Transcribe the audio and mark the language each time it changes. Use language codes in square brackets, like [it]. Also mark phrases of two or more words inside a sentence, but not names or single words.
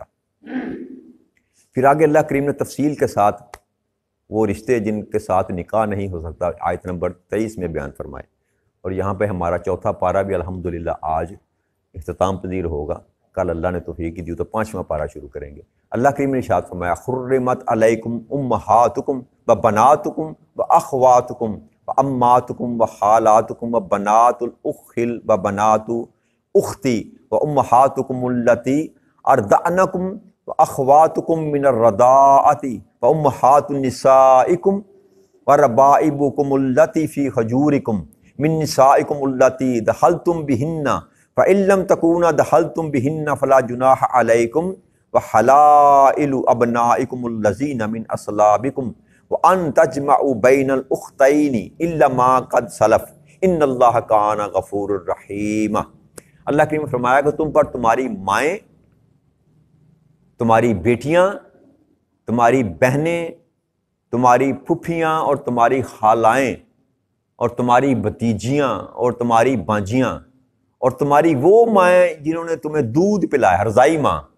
[ur] پھر آگے اللہ کریم نے تفصیل کے ساتھ وہ رشتے جن کے ساتھ نکاح نہیں ہو سکتا آیت نمبر 23 میں بیان فرمائے، اور یہاں پہ ہمارا چوتھا پارہ بھی الحمدللہ آج اختتام پذیر ہوگا، کل اللہ نے توفیق دی تو 5واں پارہ شروع کریں گے۔ اللہ کریم نے ارشاد فرمایا [ar] حرمت علیکم امہاتکم و بناتکم و اخواتکم و اماتکم و خالاتکم و بنات الاخ و بنات اختی و امہاتکم اللتی ارضعنکم و اخواتکم من الرضاعۃ و امہات نسائکم و ربائبکم اللتی فی حجورکم من نسائکم اللتی دخلتم بہن فإن لم تکونا دخلتم بہن فلا جناح علیکم وحلائل ابنائکم الذین من اصلابکم وان تجمعوا بین الاختین الا ما قد سلف ان اللہ کان غفور الرحیم۔ [ur] اللہ کریم نے فرمایا کہ تم پر تمہاری مائیں، تمہاری بیٹیاں، تمہاری بہنیں، تمہاری پھپھیاں اور تمہاری خالائیں اور تمہاری بھتیجیاں اور تمہاری بانجیاں اور تمہاری وہ مائیں جنہوں نے تمہیں دودھ پلایا، رضائی ماں